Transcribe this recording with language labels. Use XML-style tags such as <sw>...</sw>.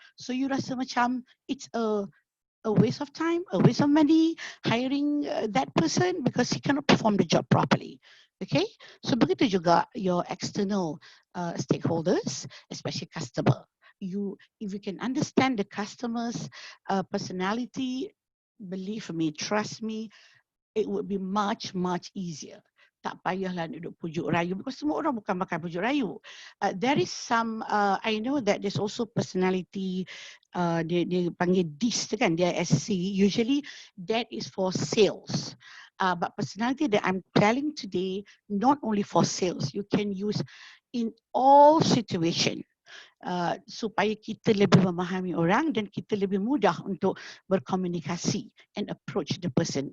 <en>So you</en> <ms>rasa macam</ms> <en>it's a waste of time, a waste of money hiring that person because he cannot perform the job properly. Okay, so</en> <ms>begitu juga</ms> <en>your external stakeholders, especially customer. If you can understand the customer's personality, believe me, trust me, it would be much easier.</en> <ms>Tak payahlah duduk pujuk rayu</ms> <en>because</en> <ms>semua orang bukan makan pujuk rayu.</ms> <en>There is some, I know that there's also personality,</en> <ms>dia panggil DISC kan,</ms> <en>DISC. Usually that is for sales. But personality that I'm telling today, not only for sales, you can use in all situation.</en> <ms>Supaya kita lebih memahami orang dan kita lebih mudah untuk berkomunikasi</ms> <en>and approach the person.</en>